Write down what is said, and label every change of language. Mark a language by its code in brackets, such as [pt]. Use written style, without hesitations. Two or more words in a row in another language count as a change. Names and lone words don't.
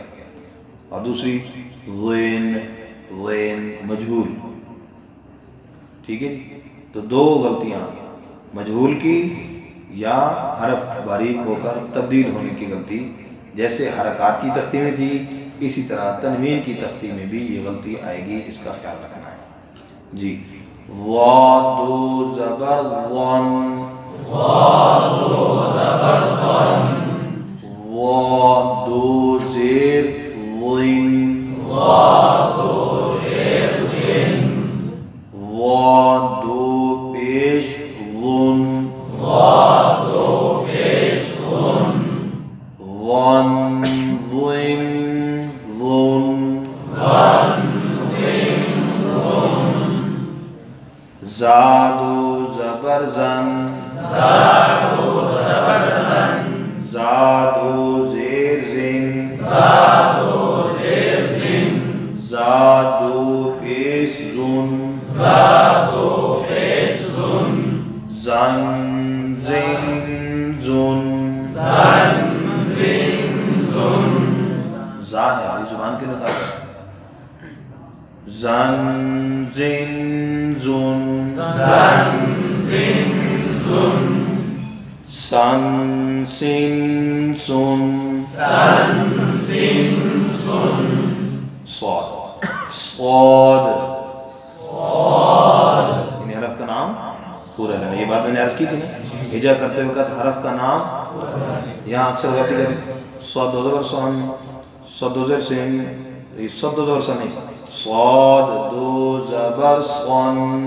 [ur] اور دوسری زین مجہول، ٹھیک ہے، تو دو غلطیاں، مجہول کی یا حرف باریک ہو کر تبدیل ہونے کی غلطی، جیسے حرکات کی تختی میں تھی اسی طرح تنوین کی تختی میں بھی یہ غلطی آئے گی، اس کا خیال رکھنا ہے جی۔ وا دو زبر ون، وا دو زبر ون، وا دو زیر وین، وا دو زیر وین، وا دو پیش ون، وا دو پیش ون، ون وین ون، ون وین ون، زادو زبر زن، زادو زبر زن، زادو زیر زین، زادو زیر زین، زادو پیش زن، زادو پیش زن، زن زین زن، زن زین زن، زا ہے ابھی زبان کے نکال، زن زین زن، زن زین زن، سن سین سن، سن سین سن، صاد صاد، صاد، ان حرف کا نام پورا لینا۔ یہ بات میں نے عرض کی تھی نا، ہجا کرتے وقت حرف کا نام، یہاں اکثر غلطی کریں، صاد دو زبر سن، صاد دو زبر سین، یہ صاد دو زبر سن نہیں، صاد دو زبر سن،